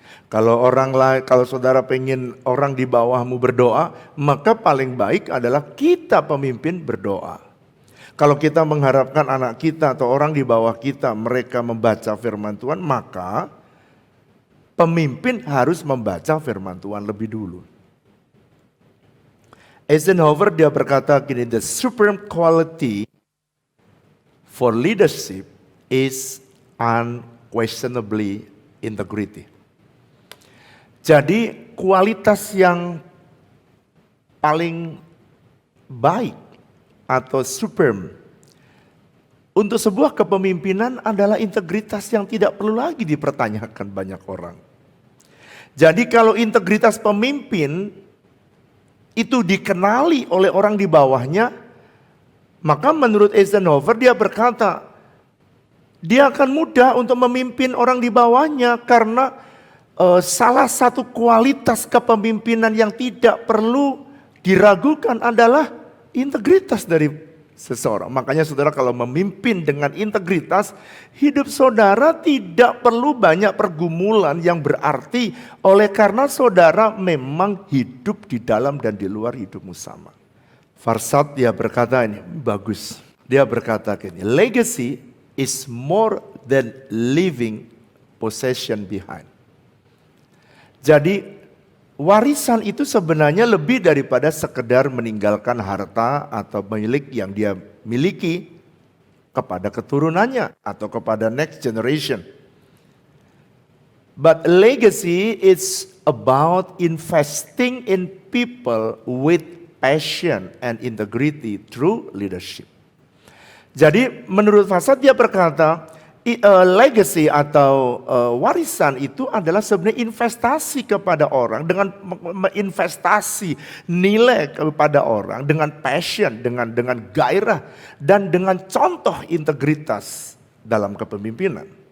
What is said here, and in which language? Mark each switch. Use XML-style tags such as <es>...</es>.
<id>Kalau saudara pengen orang di bawahmu berdoa, maka paling baik adalah kita pemimpin berdoa. Kalau kita mengharapkan anak kita atau orang di bawah kita mereka membaca firman Tuhan, maka Pemimpin harus membaca firman Tuhan lebih dulu.</id> <en>Eisenhower</en> <id>dia berkata gini,</id> <en>the supreme quality for leadership is unquestionably integrity.</en> <id>Jadi kualitas yang paling baik atau supreme untuk sebuah kepemimpinan adalah integritas yang tidak perlu lagi dipertanyakan banyak orang. Jadi kalau integritas pemimpin itu dikenali oleh orang di bawahnya, maka menurut Eisenhower dia berkata, dia akan mudah untuk memimpin orang di bawahnya karena salah satu kualitas kepemimpinan yang tidak perlu diragukan adalah integritas dari seseorang. Makanya saudara kalau memimpin dengan integritas, hidup saudara tidak perlu banyak pergumulan yang berarti oleh karena saudara memang hidup di dalam dan di luar hidupmu sama. Farsad dia berkata ini, bagus. Dia berkata gini,</id> <en>legacy is more than leaving possession behind.</en> <id>Jadi warisan itu sebenarnya lebih daripada sekedar meninggalkan harta atau milik yang dia miliki kepada keturunannya atau kepada</id> <en>next generation. But legacy is about investing in people with passion and integrity through leadership.</en> <id>Jadi menurut Farsad dia berkata, legacy atau warisan itu adalah sebenarnya investasi kepada orang dengan investasi nilai kepada orang dengan passion, dengan gairah dan dengan contoh integritas dalam kepemimpinan.</id>